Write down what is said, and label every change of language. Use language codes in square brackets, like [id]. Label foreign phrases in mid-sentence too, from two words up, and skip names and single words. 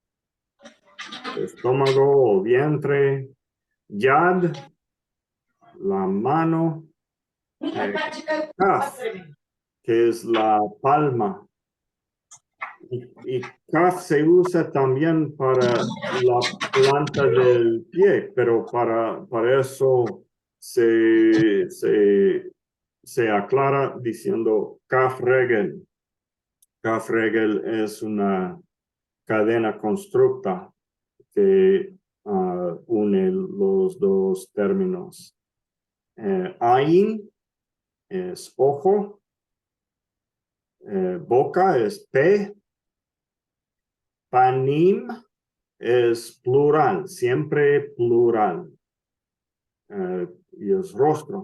[es] estómago o vientre, yad, la mano, kaf, que es la palma, Y kaf se usa también para la planta del pie, pero para eso se aclara diciendo [he] כף רגל. כף רגל [es] es una cadena constructa que une los dos términos. Ain es ojo, boca es P, panim es plural, siempre plural, y es rostro.